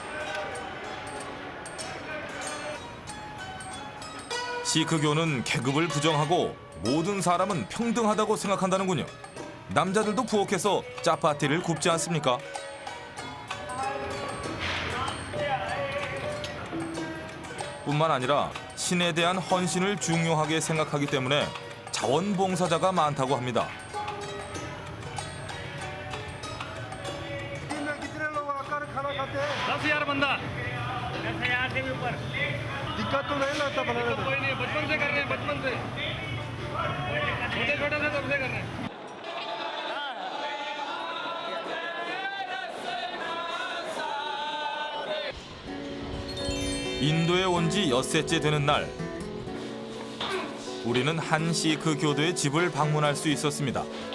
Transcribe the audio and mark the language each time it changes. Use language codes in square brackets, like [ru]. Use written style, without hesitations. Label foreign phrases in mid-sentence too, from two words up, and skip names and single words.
[ko] 시크교는 계급을 부정하고 모든 사람은 평등하다고 생각한다는군요. 남자들도 부엌에서 짜파티를 굽지 않습니까? 뿐만 아니라 신에 대한 헌신을 중요하게 생각하기 때문에 자원봉사자가 많다고 합니다. [hi] दिक्कत तो नहीं लगता बनाने में कोई नहीं बचपन से कर रहे हैं बचपन से छोटे छोटे से कब से कर रहे हैं [ko] 인도에 온 지 엿새째 되는 날, 우리는 한 시크 교도의 집을 방문할 수 있었습니다.